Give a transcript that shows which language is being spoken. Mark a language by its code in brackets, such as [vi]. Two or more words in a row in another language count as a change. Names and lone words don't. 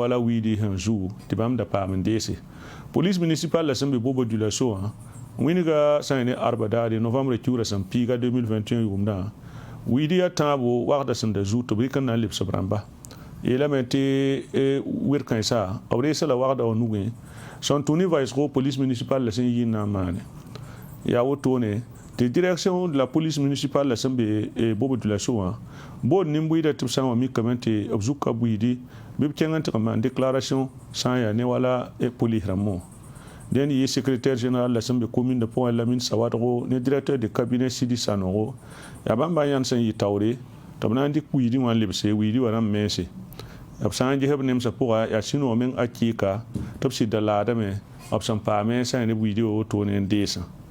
[mos] wala wiidi sẽn zuu tɩ bãmb da paam n deese police municipalã sẽn be boba dula so wã wĩnga sã ne arba daade novembre kiuura sẽn piiga 2021 yʋʋmdã wiidi yaa tãabo wagda sẽn da zuu tɩ b rɩk n na n lebs b rãmba yeelame tɩ wed-kãensã b reesa la wagda wã nugẽ sẽn tʋ ne vaɩsgo police municipalã sẽn yɩ n na n maane yaa wotone tɩ [fr] direction de la police municipale [mos] sẽn be boba dula so wã bood nin-buɩɩdã tɩ b sã n wa mikame tɩ b zugka buiidi bɩ b kẽng n tɩg n maan déclaration sã n yaa ne wala police rãmbẽ wã dẽnd yɩ [fr] secrétaire général [mos] la sẽn be commune de pʋgẽ Lamine Sawadgo ne [fr] directeur de cabinet [mos] Sidi Sanogo yaa bãmb yãnd sẽn yɩ taoore tɩ b na n dɩk wiidi wã n lebse wiidi wã rãmb mense b sã n gesb nemsã pʋga yaa sũ-noog meng a kɩɩka tɩ b sɩdda laadame b sẽn paame sã ne wiidi wã wotone n deesã